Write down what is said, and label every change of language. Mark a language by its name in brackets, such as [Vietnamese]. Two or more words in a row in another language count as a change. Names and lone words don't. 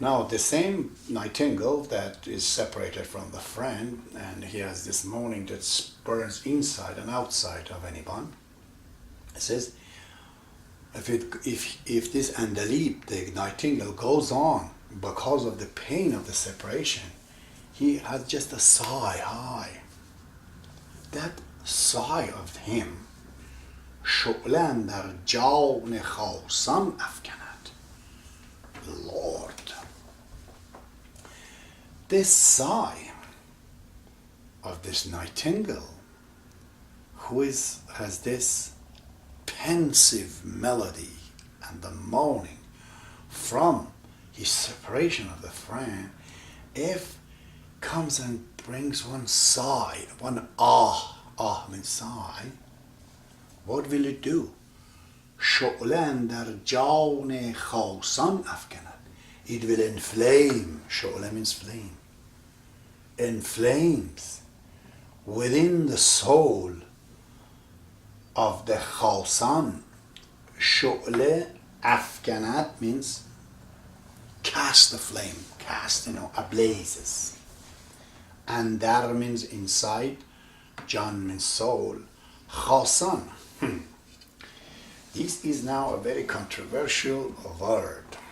[English] Now, the same nightingale that is separated from the friend, and he has this moaning that burns inside and outside of anyone, it says, if this andalib, the nightingale, goes on because of the pain of the separation, he has just a sigh. That sigh of him, [Persian] شعله‌ام در جان خاصان افکند. [English] Lord, this sigh of this nightingale, who has this pensive melody and the moaning from his separation of the friend, if comes and brings one sigh, one ah means sigh, what will it do? [Persian] شعله‌ام در جان خاصان افکند. [English] It will inflame. شعله means flame. Inflames within the soul of the khasan. [Persian] شعله افکند [English] means cast the flame, cast, ablazes. And dar means inside, jan means soul, khasan. This is now a very controversial word.